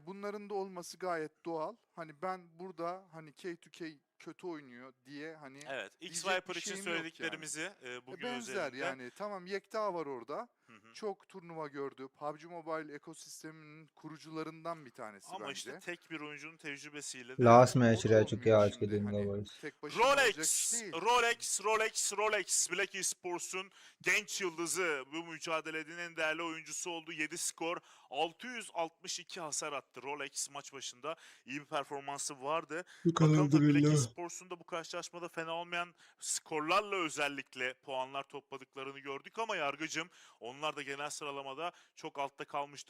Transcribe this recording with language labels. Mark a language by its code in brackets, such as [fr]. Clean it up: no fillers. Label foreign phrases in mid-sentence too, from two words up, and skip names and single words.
[tr] Bunların da olması gayet doğal. Hani ben burada hani K2K kötü oynuyor diye hani Evet, X diyecek Viper bir için şeyim yok söylediklerimizi yani. bugün Benzer özelinde. yani tamam Yekta var orada. Çok turnuva gördü. PUBG Mobile ekosisteminin kurucularından bir tanesi Ama bence. işte tek bir oyuncunun tecrübesiyle de [en] Last match [tr] O da [hi] रह चुके हैं [tr] olmuyor [hi] आज के [tr] şimdi [hi] दिन का [tr] hani [hi] boys. [tr] tek başına olacak iş Rolex, değil. Rolex, Black Esports'un genç yıldızı bu mücadelenin en değerli oyuncusu oldu. 7 skor, 662 hasar attı. Rolex maç başında iyi bir performansı vardı. Bakalım tabii Black Esports'un da bu karşılaşmada fena olmayan skorlarla özellikle puanlar topladıklarını gördük ama Yargıcım onlar da genel sıralamada çok altta kalmıştı.